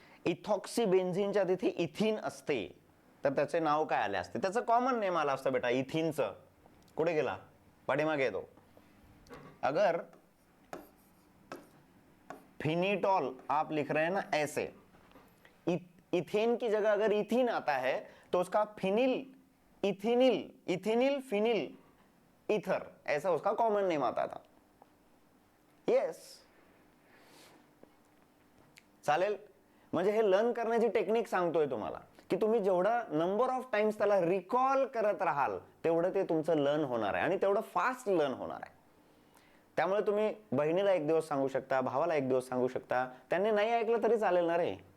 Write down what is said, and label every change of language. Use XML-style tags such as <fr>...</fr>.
<mr>Ethoxy बेन्झिनच्या तिथे इथिन असते तर त्याचे नाव काय आले असते? त्याचं कॉमन नेम आलं असतं बेटा, इथिनचं. कुठे गेला? पाठीमागे येतो.</mr> <hi>अगर फिनिटॉल आप लिख रहे हैं ना ऐसे, इथेन की जगह अगर इथिन आता है तो उसका फिनिल, इथिनिल फिनिल ईथर, ऐसा उसका कॉमन नेम आता था.</hi> <mr>येस, चालेल. म्हणजे हे लर्न करण्याची टेक्निक सांगतोय तुम्हाला, की तुम्ही जेवढा नंबर ऑफ टाइम्स त्याला रिकॉल करत राहाल तेवढं ते तुमचं लर्न होणार आहे, आणि तेवढं फास्ट लर्न होणार आहे. त्यामुळे तुम्ही बहिणीला एक दिवस सांगू शकता, भावाला एक दिवस सांगू शकता, त्यांनी नाही ऐकलं तरी चालेल ना रे.</mr>